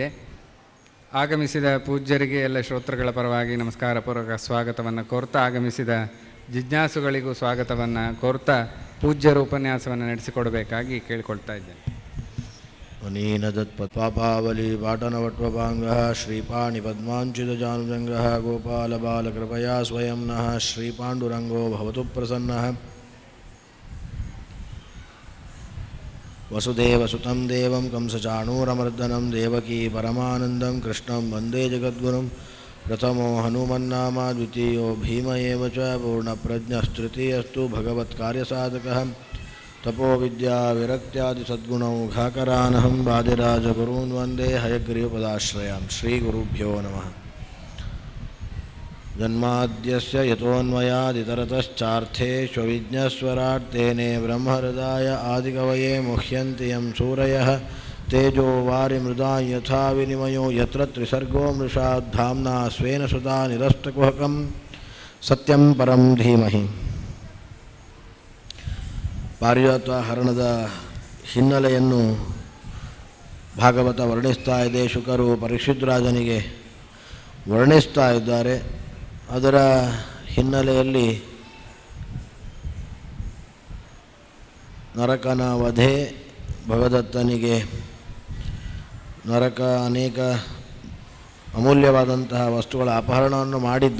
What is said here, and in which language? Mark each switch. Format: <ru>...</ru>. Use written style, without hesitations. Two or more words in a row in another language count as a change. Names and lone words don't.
<kn>ಆಗಮಿಸಿದ ಪೂಜ್ಯರಿಗೆ ಎಲ್ಲ ಶ್ರೋತೃಗಳ ಪರವಾಗಿ ನಮಸ್ಕಾರಪೂರ್ವಕ ಸ್ವಾಗತವನ್ನು ಕೋರ್ತಾ, ಆಗಮಿಸಿದ ಜಿಜ್ಞಾಸುಗಳಿಗೂ ಸ್ವಾಗತವನ್ನು ಕೋರ್ತಾ ಪೂಜ್ಯರ ಉಪನ್ಯಾಸವನ್ನು ನಡೆಸಿಕೊಡಬೇಕಾಗಿ ಕೇಳಿಕೊಳ್ತಾ ಇದ್ದೇನೆ.</kn> <sa>ಅನೀನದತ್ಪಾಪಾವಲಿ ಪಾಟನವಟ್ವಪಾಂಗ ಶ್ರೀಪಾಣಿ ಪದ್ಮಾಂಚಿತಜಾನುಜಂಗ ಗೋಪಾಲಬಾಲಕೃಪಯಾ ಸ್ವಯಂ ನಃ ಶ್ರೀಪಾಂಡುರಂಗೋ ಭವತು ಪ್ರಸನ್ನಃ. ವಸುದೇವಸುತಂ ದೇವಂ ಕಂಸಚಾಣೂರಮರ್ದನಂ ದೇವಕೀ ಪರಮಾನಂದಂ ಕೃಷ್ಣಂ ವಂದೇ ಜಗದ್ಗುರುಂ. ಪ್ರಥಮೋ ಹನುಮನ್ನಾಮ ದ್ವಿತೀಯೋ ಭೀಮ ಏವ ಚ ಪೂರ್ಣಪ್ರಜ್ಞಸ್ತೃತೀಯಸ್ತು ಭಗವತ್ಕಾರ್ಯಸಾಧಕಃ. ತಪೋ ವಿದ್ಯಾ ವಿರಕ್ತ್ಯಾದಿ ಸದ್ಗುಣೌಘಾಕರಾನಹಂ ವಾದಿರಾಜಗುರೂನ್ ವಂದೇ ಹಯಗ್ರೀವಪದಾಶ್ರಯಾಂ. ಶ್ರೀಗುರುಭ್ಯೋ ನಮಃ. ಜನ್ಮಾದ್ಯಸ್ಯ ಯತೋನ್ಮಯಾದಿತರತಶ್ಚಾರ್ಥೇಷ್ವವಿಜ್ಞಸ್ವರಾಟ್ ತೇನೇ ಬ್ರಹ್ಮಹೃದಾಯ ಆದಿಕವಯೇ ಮುಹ್ಯಂತಿ ಯಂ ಸೂರಯಃ. ತೇಜೋ ವಾರಿ ಮೃದಾಂ ಯಥಾ ವಿನಿಮಯೋ ಯತ್ರ ತ್ರಿಸರ್ಗೋ ಮೃಷಾ ಧಾಮ್ನಾ ಸ್ವೇನ ಸದಾ ನಿರಸ್ತಕುಹಕಂ ಸತ್ಯಂ ಪರಂ ಧೀಮಹಿ.</sa> <kn>ಪಾರಿಜಾತ ಹರಣದ ಹಿನ್ನೆಲೆಯನ್ನು ಭಾಗವತ ವರ್ಣಿಸ್ತಾ ಇದೆ. ಶುಕರು ಪರೀಕ್ಷಿತ್ ರಾಜನಿಗೆ ವರ್ಣಿಸ್ತಾ ಇದ್ದಾರೆ. ಅದರ ಹಿನ್ನೆಲೆಯಲ್ಲಿ ನರಕನ ವಧೆ, ಭಗದತ್ತನಿಗೆ ನರಕ ಅನೇಕ ಅಮೂಲ್ಯವಾದಂತಹ ವಸ್ತುಗಳ ಅಪಹರಣವನ್ನು ಮಾಡಿದ್ದ.</kn>